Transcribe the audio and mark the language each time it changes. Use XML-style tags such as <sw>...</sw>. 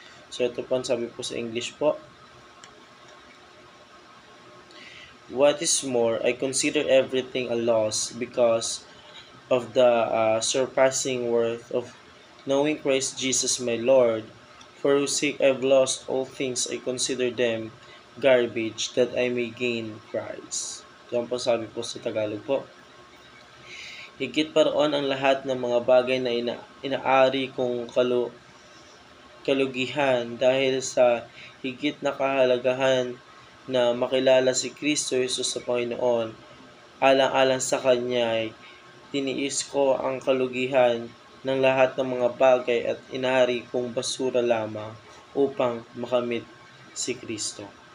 <tl>So, ito po ang sabi po sa English po.</tl> <en>What is more, I consider everything a loss because of the surpassing worth of knowing Christ Jesus my Lord, for whose sake I've lost all things, I consider them garbage, that I may gain Christ.</en> <tl>Ito po sabi po sa Tagalog po. Higit pa roon ang lahat ng mga bagay na inaari kong kalugihan dahil sa higit na kahalagahan na makilala si Kristo Jesus sa Panginoon. Alang-alang sa Kanya ay tiniis ko ang kalugihan ng lahat ng mga bagay at inari kong basura lamang upang makamit si Kristo.</tl>